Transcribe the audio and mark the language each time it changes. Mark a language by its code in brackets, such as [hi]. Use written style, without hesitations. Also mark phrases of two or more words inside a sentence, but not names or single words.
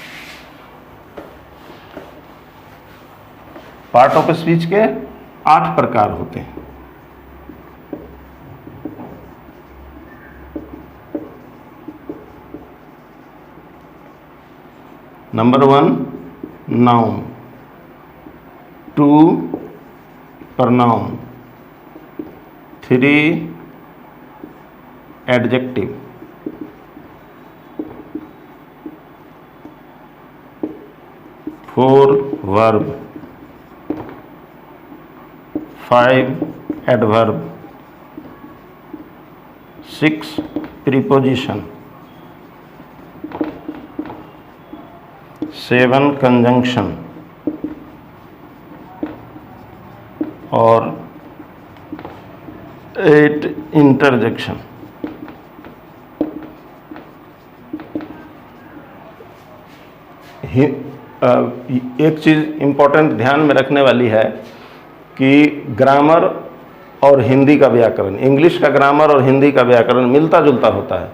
[en] part of speech [hi] के 8 प्रकार होते हैं। [en] number 1 noun, 2 pronoun, 3 adjective, 4 verb, 5 adverb, 6 preposition, 7 conjunction और 8 इंटरजेक्शन। [hi] एक चीज़ इम्पोर्टेंट ध्यान में रखने वाली है कि ग्रामर और हिंदी का व्याकरण, इंग्लिश का ग्रामर और हिंदी का व्याकरण मिलता जुलता होता है।